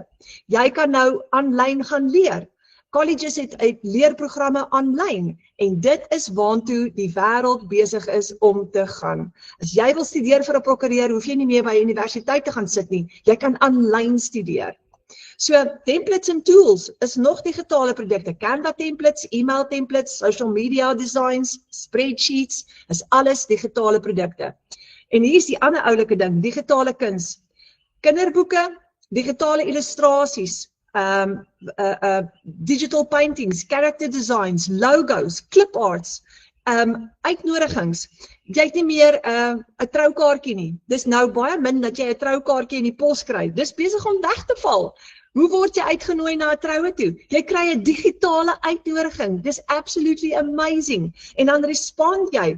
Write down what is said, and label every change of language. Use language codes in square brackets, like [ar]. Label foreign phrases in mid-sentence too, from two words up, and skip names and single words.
[af] Jy kan nou aanlyn gaan leer. Colleges het leerprogramme aanlyn en dit is waantoe die wêreld besig is om te gaan. As jy wil studeer vir 'n prokureur, hoef jy nie meer by die universiteit te gaan sit nie. Jy kan aanlyn studeer. So, templates en tools is nog digitale produkte. [en] Canva templates, email templates, social media designs, spreadsheets, [af] is alles digitale produkte. En hier is die ander oulike ding, digitale kuns. Kinderboeke, digitale illustrasies, [en] digital paintings, character designs, logos, clip arts, [af] uitnodigings. Jy het nie meer 'n troukaartjie nie. Dis nou baie min dat jy 'n troukaartjie in die pos kry. Dis besig om weg te val. Hoe word jy uitgenooi na 'n troue toe? Jy kry 'n digitale uitnodiging. Dis [en] absolutely amazing. [af] En dan respond jy.